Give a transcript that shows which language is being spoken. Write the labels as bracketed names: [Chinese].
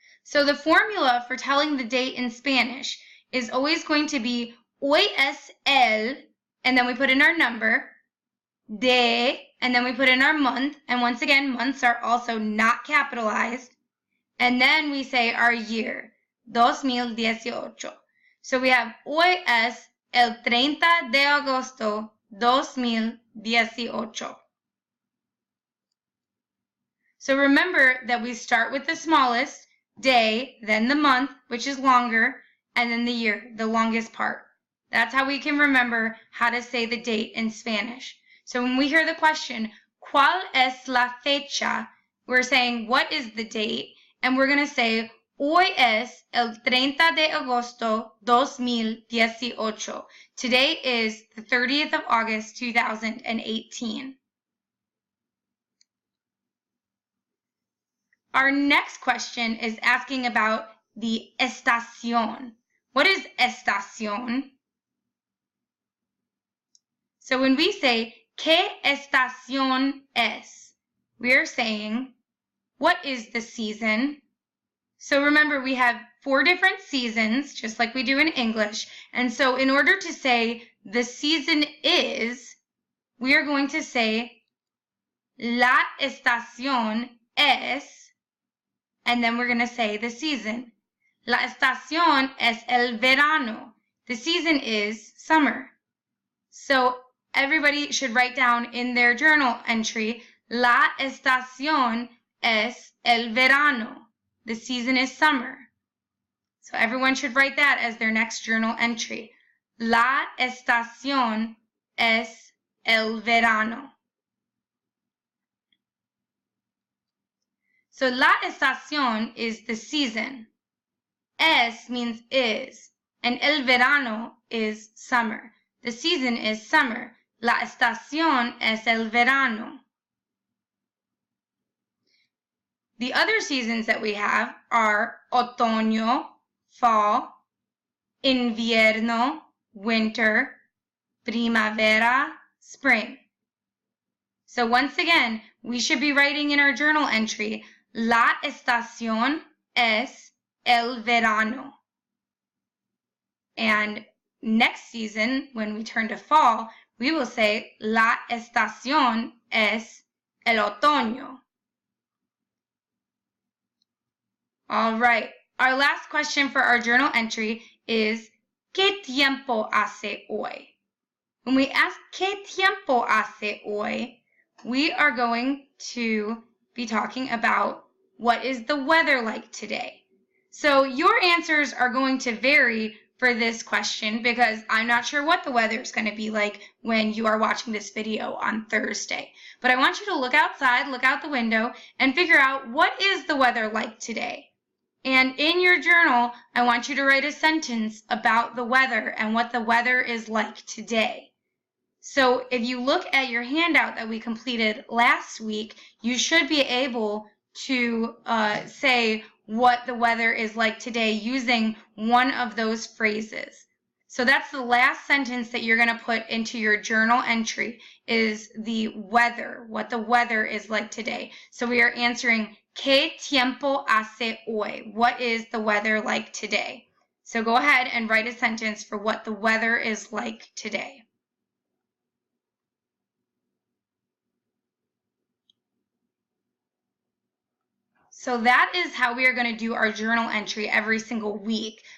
[English] So the formula for telling the date in Spanish is always going to be [Spanish] hoy es el, [English] and then we put in our number, de, and then we put in our month, and once again, months are also not capitalized, and then we say our year, 2018. So we have [Spanish] hoy es el 30 de agosto, 2018. [English] So remember that we start with the smallest, day, then the month, which is longer, and then the year, the longest part. That's how we can remember how to say the date in Spanish. So when we hear the question, [Spanish] ¿Cuál es la fecha? [English] We're saying, what is the date? And we're going to say, [Spanish] hoy es el 30 de agosto 2018. [English] Today is the 30th of August 2018. Our next question is asking about the estación. What is estación? So when we say, [Spanish] ¿Qué estación es? [English] We are saying, what is the season? So remember, we have 4 different seasons, just like we do in English. And so in order to say the season is, we are going to say, [Spanish] la estación es, [English] and then we're going to say the season. [Spanish] La estación es el verano. [English] The season is summer. So everybody should write down in their journal entry, [Spanish] la estación es el verano. [English] The season is summer. So everyone should write that as their next journal entry. [Spanish] La estación es el verano. [English] So [Spanish] la estación [English] is the season. Es means is, and [Spanish] el verano [English] is summer. The season is summer. [Spanish] La estación es el verano. [English] The other seasons that we have are otoño, fall, invierno, winter, primavera, spring. So once again, we should be writing in our journal entry, [Spanish] la estación es el verano. [English] And next season, when we turn to fall, we will say, [Spanish] la estación es el otoño. [English] All right, our last question for our journal entry is, [Spanish] ¿Qué tiempo hace hoy? [English] When we ask, [Spanish] ¿Qué tiempo hace hoy? [English] We are going to be talking about what is the weather like today. So your answers are going to vary for this question because I'm not sure what the weather is going to be like when you are watching this video on Thursday. But I want you to look outside, look out the window, and figure out what is the weather like today. And in your journal, I want you to write a sentence about the weather and what the weather is like today. So if you look at your handout that we completed last week, you should be able to say what the weather is like today using one of those phrases. So that's the last sentence that you're going to put into your journal entry is the weather, what the weather is like today. So we are answering, [Spanish] ¿Qué tiempo hace hoy? [English] What is the weather like today? So go ahead and write a sentence for what the weather is like today. So that is how we are going to do our journal entry every single week.